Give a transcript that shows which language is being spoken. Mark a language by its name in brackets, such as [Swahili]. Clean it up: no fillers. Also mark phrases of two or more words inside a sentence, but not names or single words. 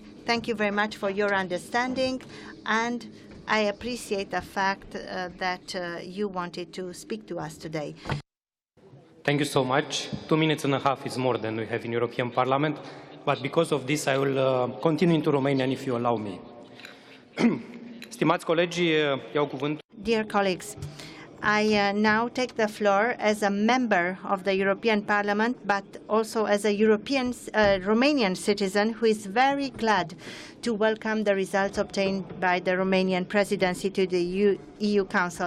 [English] Thank you very much for your understanding, and I appreciate the fact that you wanted to speak to us today. Thank you so much. 2.5 minutes is more than we have in European Parliament, but because of this I will continue into Romanian if you allow me. [Romanian] Stimați colegi, iau cuvântul. [English] Dear colleagues, I now take the floor as a member of the European Parliament, but also as a Romanian citizen who is very glad to welcome the results obtained by the Romanian presidency to the EU Council.